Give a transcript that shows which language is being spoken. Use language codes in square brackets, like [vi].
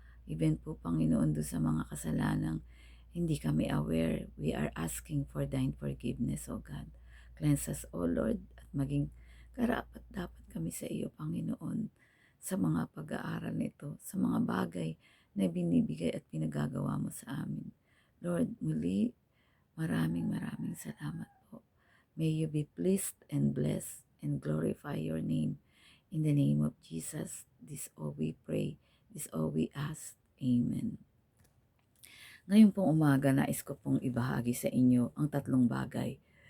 [en] Even [tl] po, Panginoon, doon sa mga kasalanang hindi kami aware, [en] we are asking for thine forgiveness, O God. Cleanse us, O Lord, [tl] at maging karapat dapat kami sa iyo, Panginoon, sa mga pag-aaral nito, sa mga bagay na binibigay at pinagagawa mo sa amin. Lord, muli, maraming maraming salamat po. [en] May you be pleased and blessed and glorify your name. In the name of Jesus, this all we pray, this all we ask. Amen. [tl] Ngayon pong umaga, nais ko pong ibahagi sa inyo ang tatlong bagay.